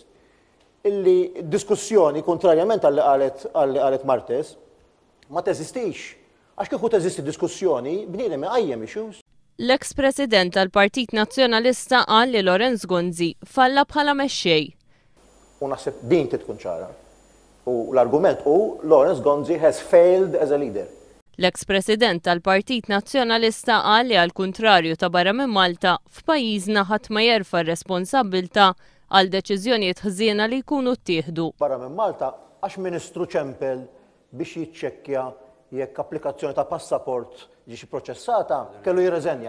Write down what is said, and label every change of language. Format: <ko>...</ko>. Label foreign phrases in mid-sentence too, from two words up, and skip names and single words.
<mt>Illi diskussjoni kontrarjament għalli qalet Martes ma teżistix. Għax kieku teżisti diskussjoni bniedem iqajjem issues. L-eks-President tal-Partit Nazzjonalista qal li Lorenz Gonzi falla bħala mexxej. U naħseb din tkun ċara. U l-argument</mt> <en>Lorenz Gonzi has failed as a leader.</en> <mt>L-eks-President tal-Partit Nazzjonalista qal li għall-kuntrarju ta' barra minn Malta f'pajjiżna ħadd ma jerfa' r-responsabbilta għal deċiżjonijiet ħżiena li jkunu ttieħdu. Barra minn Malta għax Ministru ċempel biex jiċċekkja jekk applikazzjoni ta' passaport ġiex proċessata, kellu jirreżenja.</mt>